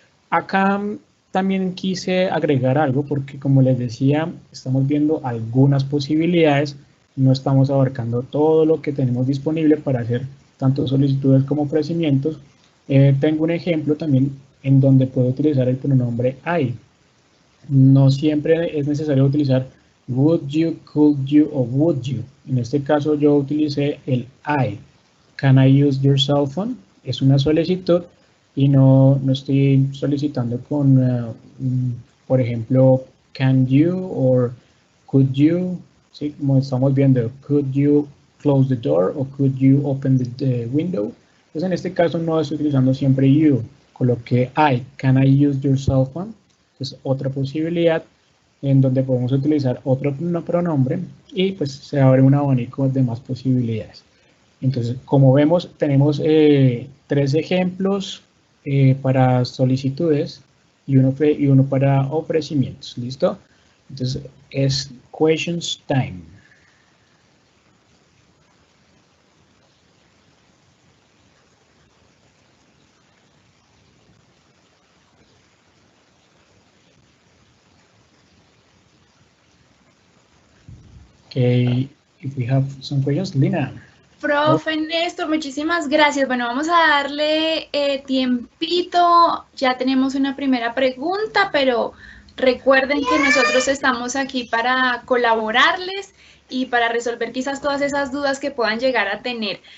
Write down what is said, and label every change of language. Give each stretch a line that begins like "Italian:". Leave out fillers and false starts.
Spanish: Acá también quise agregar algo porque, como les decía, estamos viendo algunas posibilidades, no estamos abarcando todo lo que tenemos disponible para hacer tanto solicitudes como ofrecimientos. Tengo un ejemplo también en donde puedo utilizar el pronombre I. No siempre es necesario utilizar
English: would you, could you
Spanish: o
English: would you.
Spanish: En este caso yo utilicé el I.
English: Can I use your cell phone?
Spanish: Es una solicitud y no estoy solicitando con, por ejemplo,
English: can you or could you,
Spanish: ¿sí? Como estamos viendo,
English: could you close the door
Spanish: o
English: could you open the window.
Spanish: Entonces en este caso no estoy utilizando siempre you, coloqué I.
English: Can I use your cell phone?
Spanish: Es otra posibilidad en donde podemos utilizar otro pronombre y pues se abre un abanico de más posibilidades. Entonces, como vemos, tenemos 3 ejemplos para solicitudes y uno para ofrecimientos. ¿Listo? Entonces, es
English: questions time. Okay, if we have some questions, Lina.
Spanish: Profe Néstor, muchísimas gracias. Bueno, vamos a darle tiempito. Ya tenemos una primera pregunta, pero recuerden que nosotros estamos aquí para colaborarles y para resolver quizás todas esas dudas que puedan llegar a tener.